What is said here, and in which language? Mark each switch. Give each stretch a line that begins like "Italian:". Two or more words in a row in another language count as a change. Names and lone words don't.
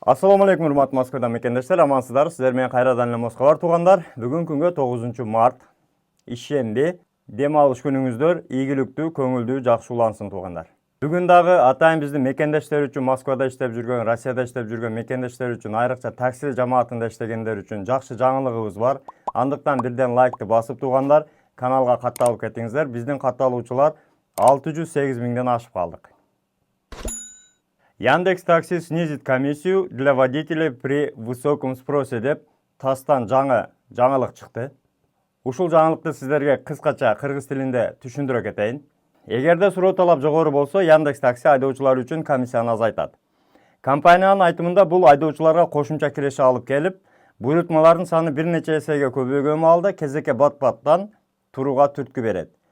Arabic: السلام عليكم
Kyrgyz: урматтуу Москвадан мекендештер, амансыздар. Силер менен кайрадан эле Москва бар туугандар. Бүгүн күнгө 9 март ишемби. Дем алыш күнүңүздөр ийгиликтүү, көңүлдүү, жакшы улансын туугандар. Бүгүн дагы атайын биздин мекендештер үчүн, Москвада иштеп жүргөн, Россияда иштеп жүргөн мекендештер үчүн, айрыкча такси жамаатында иштегендер үчүн жакшы жаңылыгыбыз бар. Андыктан бирден лайкты басып туугандар, каналга катталып кетиңиздер. Биздин катталуучулар 608 миңден ашып калдык.
Russian: Яндекс Такси снизит комиссию для водителей при высоком спросе
Kyrgyz: деп тастан жаңылык чыкты. Ушул жаңылыкты сиздерге кыскача кыргыз тилинде түшүндүрө кетейин. Эгерде суроо талап жогору болсо, Яндекс Такси айдоочулар үчүн комиссияны азайтат. Компаниянын айтымында бул айдоочуларга кошумча киреше алып келип, буйрутмалардын саны бир нече эсеге көбөйгөн маалда кезекке бат-баттан турууга түрткү берет.